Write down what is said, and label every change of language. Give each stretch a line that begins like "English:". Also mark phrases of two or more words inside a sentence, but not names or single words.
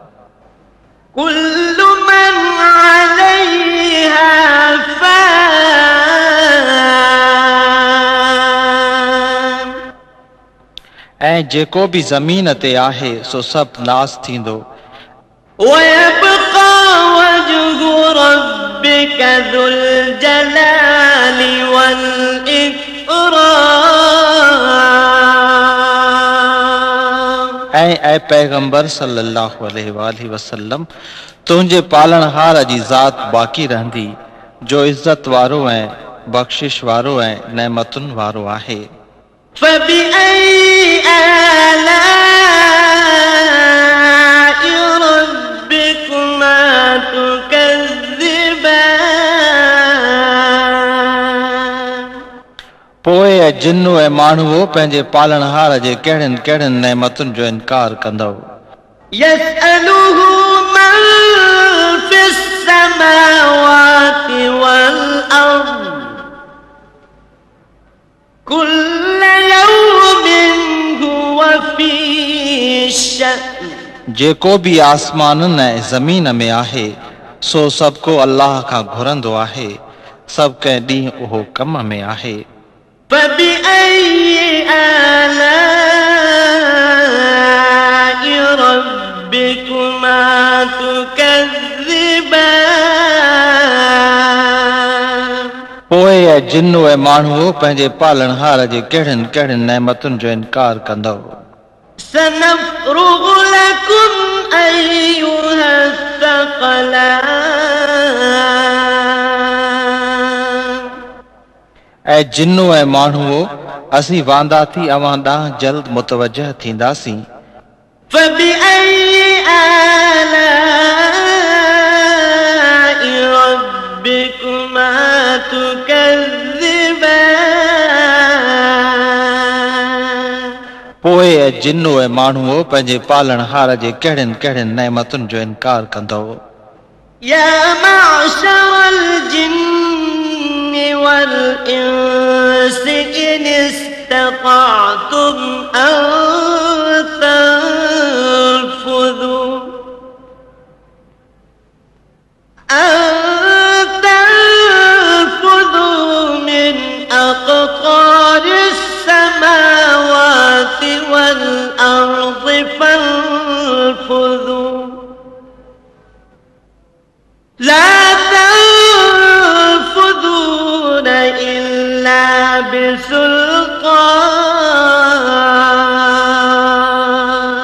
Arabic: كل من عليها فان
Sindhi: ऐं जेको बि ज़मीन ते आहे सो सभु नास थींदो।
Arabic: ويبقى وجه ربك ذو الجلال والإكرام
Sindhi: ऐं पैगंबर
Arabic: صلى الله عليه وسلم
Sindhi: तुंहिंजे पालणहार जी ज़ात बाक़ी रहंदी जो इज़त वारो ऐं बख़्शिश वारो ऐं नेमतुनि वारो आहे।
Arabic: فبأي آلاء ربكما تكذبان
Sindhi: पोइ ऐं जिन ऐं माण्हू पंहिंजे पालणहार जे कहिड़ियुनि कहिड़ियुनि नेमतुनि जो इनकार कंदो।
Arabic: يسأله من في السماوات والأرض كل يوم هو في شأن
Sindhi: जेको बि आसमाननि ऐं ज़मीन में आहे सो सभु को अल्लाह खां घुरंदो आहे, सभु कंहिं ॾींहुं उहो कम में आहे।
Arabic: فبأي آلاء ربكما تكذبان
Sindhi: पोइ ऐं जिन ऐं माण्हू पंहिंजे पालणहार जे कहिड़ियुनि कहिड़ियुनि नेमतुनि जो इनकार कंदो।
Arabic: سنفرغ لكم أيها الثقلان
Sindhi: ऐं जिन ऐं माण्हू असीं वांदा थी अवां ॾांहुं जल्द मुतवजह थींदासीं।
Arabic: فبأي آلاء ربكما تكذبان
Sindhi: पोइ ऐं जिन ऐं माण्हू पंहिंजे पालणहार जे कहिड़ियुनि कहिड़ियुनि नेमतुनि जो इनकार कंदो।
Arabic: يا معشر الجن والإنس إن استطعتم أن تنفذوا من أقطار السماوات والأرض فانفذوا لا تنفذون إلا بسلطان